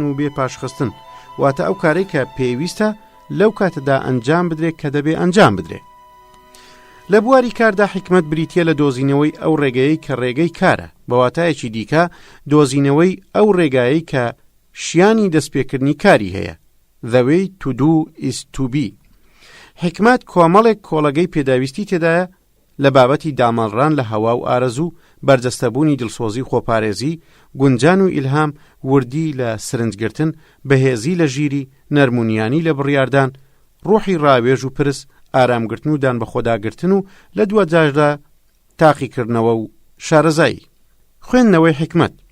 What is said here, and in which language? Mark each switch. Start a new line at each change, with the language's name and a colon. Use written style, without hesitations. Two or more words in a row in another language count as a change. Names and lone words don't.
Central Kurdish: و بێ پاشخستن واتە ئەو کارەی کە پێویستە لەو کاتەدا ئەنجام بدرێت کە دەبێ ئەنجام بدرێ لە بواری کاردا حکمت بریتیە لە دۆزینەوەی ئەو ڕێگەیەی کە ڕێگەی کارە بەواتایەکی دیکە دۆزینەوەی ئەو ڕێگایەی کە شیانی دەستپێکردنی کاری هەیە The
English: way to do is to be
Central Kurdish: حکمت کۆمەڵێک کۆڵەگەی پێداویستی تێدایە لە بابەتی دامەڕان لە هەوا و ئارەزوو بەرجەستەبوونی دڵسۆزی خۆپارێزی گونجان و ئیلهام وردی لە سرنجگرتن بەهێزی لە ژیری نەرمونیانی لە بڕیاردان ڕۆحی ڕاوێژ و پرس ئارامگرتن و دان بە خۆداگرتن و لە دووە جاشدا تاقیکردنەوە و شارەزایی خوێندنەوەی حکمت